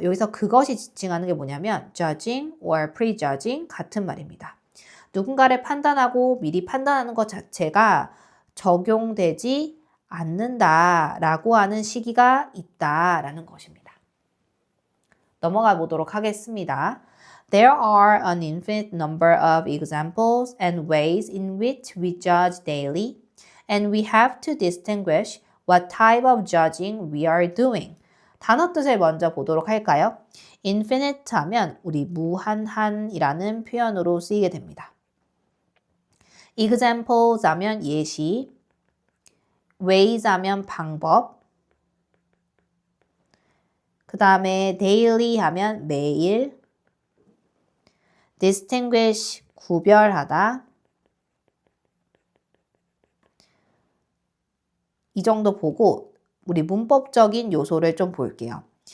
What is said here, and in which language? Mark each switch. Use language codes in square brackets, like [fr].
[ko] 여기서 그것이 지칭하는 게 뭐냐면 [en] judging or prejudging [ko] 같은 말입니다. 누군가를 판단하고 미리 판단하는 것 자체가 적용되지 않는다라고 하는 시기가 있다라는 것입니다. 넘어가 보도록 하겠습니다. [en] There are an infinite number of examples and ways in which we judge daily, and we have to distinguish what type of judging we are doing. [ko] 단어 뜻을 먼저 보도록 할까요? infinite 하면 우리 무한한이라는 표현으로 쓰이게 됩니다. examples 하면 예시, ways 하면 방법, 그 다음에 daily 하면 매일, distinguish 구별하다, 이 정도 보고 우리 문법적인 요소를 좀 볼게요.